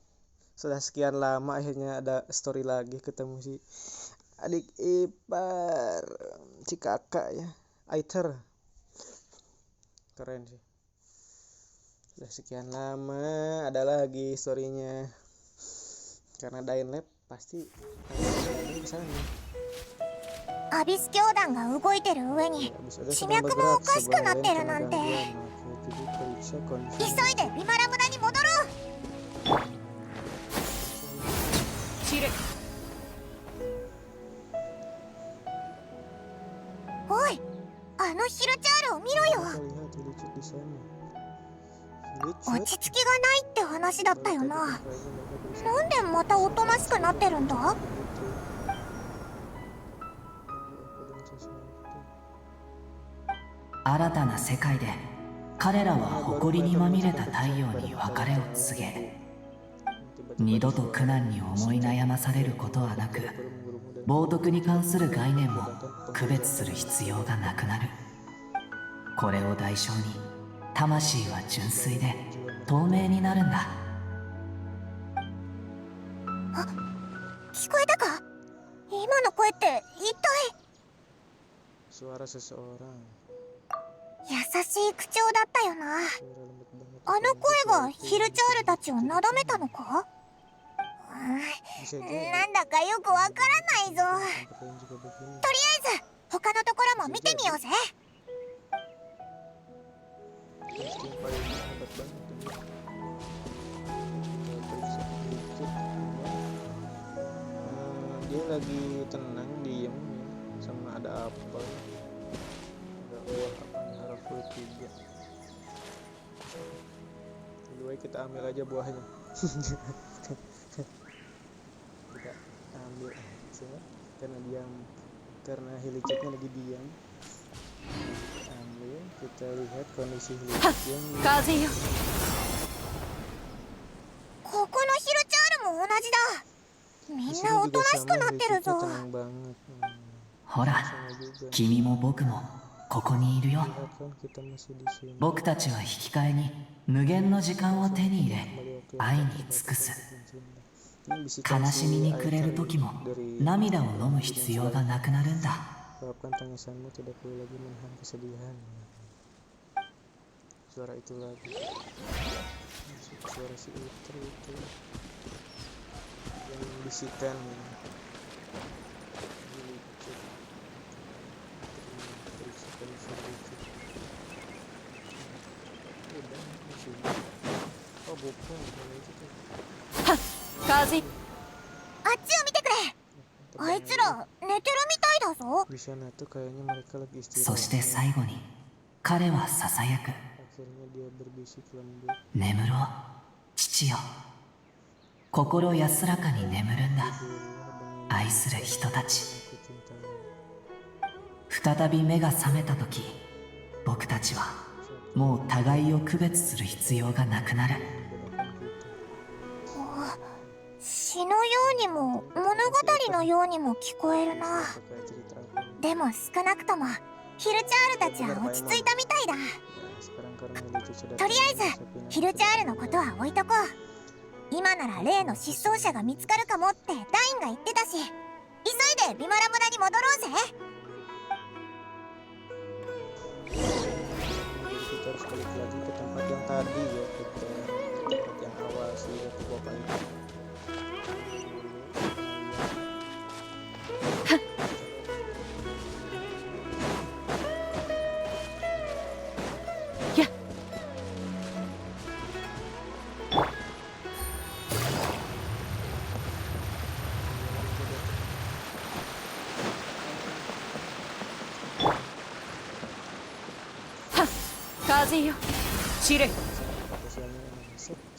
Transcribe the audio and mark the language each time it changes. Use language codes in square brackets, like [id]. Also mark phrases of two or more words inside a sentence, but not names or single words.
[id] Sudah sekian lama akhirnya ada story lagi ketemu si adik ipar si kakak ya, Aether. Keren sih. Sudah sekian lama ada lagi storynya. Karena Dain Lab pasti di sana. [ja] アビス教団が動いてる上に [id] Habis ada [ja] 地 [id] sedang [ja] 脈もお [id] bergerak [ja] かしく [id] sebuah [ja] なってる [id] rencana [ja] なんて [id] gangguan. Maka jadi periksa [ja] 急 [id] kondisi [ja] いでビマラ村に戻ろう。チル。おい、あのヒルチャールを見ろよ。 [id] Kita lihat Hilichurl di sana. [ja] 落 [id] Hilichurl [ja] ち着きがないって話だったよ [id] tadi [ja] な。 [id] kan kayaknya mereka berusaha [ja] なんでまたおとなしくなってるんだ？ [id] gitu. Dengan sesuatu. [ja] 新たな世界で彼らは誇りにまみれた太陽に別れを告げ、二度と苦難に思い悩まされることはなく、冒涜に関する概念も区別する必要がなくなる。これを代償に魂は純粋で透明になるんだ。聞こえたか？今の声って一体。 [id] Suara seseorang. [ja] 優しい口調だったよな。 [id] Suara lembut banget. [ja] あの声がヒルチャールたちをなだめたのか？ [id] Bisa jadi. [ja] なんだかよくわからないぞ。 [id] Tempat lain juga begini. [ja] とりあえず他のところも見てみようぜ。 [id] Pasti yang paling hebat banget ini. Kita periksa sedikit. Dia lagi tenang, diem ya. Sama ada apa? Ada buah apa nih? Harapul 3. Dulu kita ambil aja buahnya. Kita ambil aja karena diam, karena Hilichurlnya lagi diam. Kita ambil, kita lihat kondisi Hilichurl. [ja] 風よ。ここのヒルチャールも同じだ。み [id] Di [ja] ん [id] sini [ja] なおと [id] juga [ja] なしく [id] sama, [ja] なってる [id] Hilichurlnya [ja] ぞ。 [id] tenang banget. [ja] ほら、 [id] Sama juga. [ja] 君も僕もここにいるよ。 [id] Lihat kan kita masih di sini. [ja] 僕たちは引き換えに無限の時間を手に入れ、 [id] Kembali waktu [ja] 愛 [id] yang [ja] に尽くす。 [id] Ini bisikan [ja] 悲し [id] si [ja] みに暮れる [id] Aether [ja] 時も [id] dari [ja] 涙を飲む必要がなくなるんだ。 [id] Luapkan tangisanmu, tidak perlu lagi menahan kesedihan. Suara itu lagi. Suara si Aether itu yang bisikan. Periksakan si Hilichurl. Udah, masih. Oh bukan, kalau itu tuh. [ja] 風。あっちを見てくれ。あいつら寝てるみたいだぞ。 [id] Di sana tuh kayaknya mereka lagi [ja] そ [id] istirahat. [ja] して最後に彼はささやく。 [id] Akhirnya dia berbisik lembut. [ja] 眠ろう、父よ。心安らかに眠るんだ。愛する人たち。 [id] Aku cintai. [ja] 再び目が覚めた時、僕たちはもう互いを区別する必要がなくなる。詩のようにも物語のようにも聞こえるな。 [id] Kayak cerita aku. [ja] でも少なくともヒルチャールたちは落ち着いたみたいだ。 [id] Ya, sekarang karena Hilichurl sudah [ja] とりあえず [id] Sapina [ja] ヒルチャールのことは置いとこう。今なら例の失踪者が見つかるかもってダインが言ってたし、急いでビマラ村に戻ろうぜ。 [id] Jadi kita harus balik lagi ke tempat yang tadi ya, ke tempat yang awal sih waktu bapak itu. Ya. [ja] Ha, 風よ。チル。 [id] Spesialnya masuk.